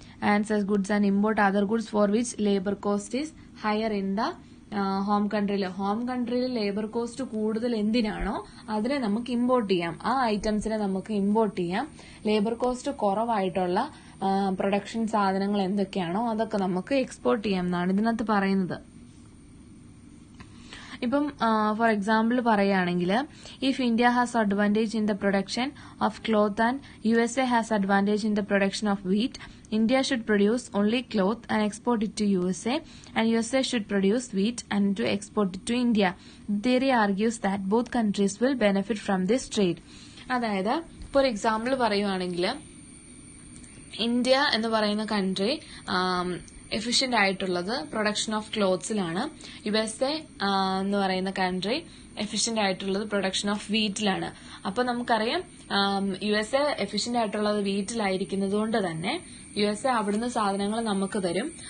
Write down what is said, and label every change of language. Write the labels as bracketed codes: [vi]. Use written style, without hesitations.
[en] and such goods and import other goods for which [ml] labour cost is higher in the home കൺട്രിയിൽ labour cost കൂടുതൽ എന്തിനാണോ അതിനെ നമുക്ക് import ചെയ്യാം, [en] ആ ഐറ്റംസിനെ നമുക്ക് ഇമ്പോർട്ട് ചെയ്യാം. [ml] ലേബർ കോസ്റ്റ് കുറവായിട്ടുള്ള പ്രൊഡക്ഷൻ സാധനങ്ങൾ എന്തൊക്കെയാണോ അതൊക്കെ നമുക്ക് എക്സ്പോർട്ട് ചെയ്യാം എന്നാണ് ഇതിനകത്ത് പറയുന്നത്. ഇപ്പം ഫോർ എക്സാമ്പിൾ പറയുകയാണെങ്കിൽ, [en] If India has advantage in the production of cloth and USA has advantage in the production of wheat, India should produce only cloth and export it to USA, and USA should produce wheat and to export it to India. The theory argues that both countries will benefit from this trade. [ml] അതായത് for example പറയുവാണെങ്കിൽ, India എന്ന് പറയുന്ന country efficient ആയിട്ടുള്ളത് production of ക്ലോത്ത്സിലാണ്. USA എന്ന് പറയുന്ന country efficient ആയിട്ടുള്ളത് production of വീറ്റിലാണ്. അപ്പൊ നമുക്കറിയാം USA എഫിഷ്യന്റ് ആയിട്ടുള്ളത് വീറ്റിലായിരിക്കുന്നത് കൊണ്ട് തന്നെ USA അവിടുന്ന് സാധനങ്ങൾ നമുക്ക് തരും.